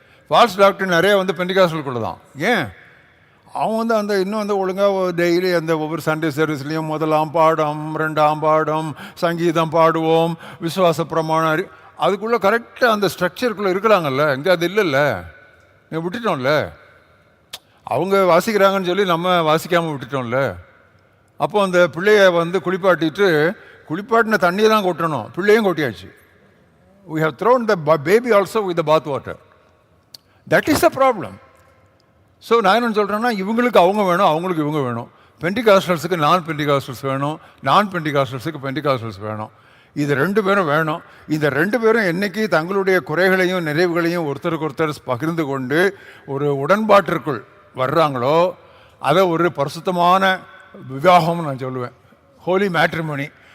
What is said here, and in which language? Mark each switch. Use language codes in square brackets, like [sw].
[ta] Falls டாக்டரின் நிறைய வந்து பெண்டிகாஸ்டலுக்குள்ள தான். ஏன்? அவன் வந்து அந்த இன்னும் வந்து ஒழுங்காக டெய்லி அந்த ஒவ்வொரு சண்டே சர்வீஸ்லேயும் 1ஆம் பாடம் 2ஆம் பாடம் சங்கீதம் பாடுவோம், விசுவாச பிரமாணம், அதுக்குள்ளே கரெக்டாக அந்த ஸ்ட்ரக்சருக்குள்ளே இருக்கிறாங்கல்ல. இங்கே அது இல்லைல்ல, நீங்கள் விட்டுட்டோம்ல. அவங்க வாசிக்கிறாங்கன்னு சொல்லி நம்ம வாசிக்காமல் விட்டுட்டோம்ல. அப்போ அந்த பிள்ளைய வந்து குளிப்பாட்டின தண்ணியை தான் கொட்டணும், பிள்ளையும் கொட்டியாச்சு. [en] we have thrown the baby also with the bath water. that is the problem. [ta] So நான் என்ன சொல்கிறேன்னா, இவங்களுக்கு அவங்க வேணும், அவங்களுக்கு இவங்க வேணும். பெண்டிகாஸ்டல்ஸுக்கு நான் பெண்டிகாஸ்டல்ஸ் வேணும், நான் பெண்டிகாஸ்டல்ஸுக்கு பெண்டிகாஸ்டல்ஸ் வேணும். இது 2 பேரும் வேணும். இந்த 2 பேரும் என்னைக்கு தங்களுடைய குறைகளையும் நிறைவுகளையும் ஒருத்தருக்கு ஒருத்தர் பகிர்ந்து கொண்டு ஒரு உடன்பாட்டிற்குள் வர்றாங்களோ, அதை ஒரு பரிசுத்தமான விவாகம்னு நான் சொல்லுவேன், ஹோலி மேட்ரிமோனி.